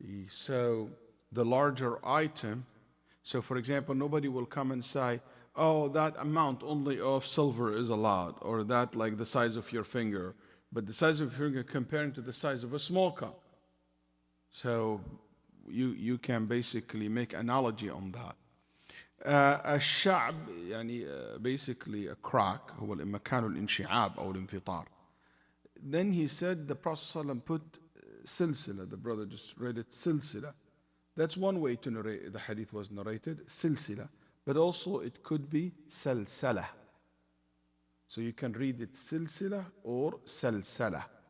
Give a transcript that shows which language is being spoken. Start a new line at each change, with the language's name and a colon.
English: So the larger item, so for example, nobody will come and say, oh, that amount only of silver is allowed, or that like the size of your finger. But the size of your finger comparing to the size of a small cup. So you can basically make analogy on that.
Arabic: الشعب يعني
English: basically a crack
Arabic: هو مكان الانشعاب أو الانفطار.
English: Then he said the Prophet ﷺ put silsila. The brother just read it silsila. That's one way to narrate the hadith was narrated silsila. but also it could be salsalah. So you can read it silsila or salsala.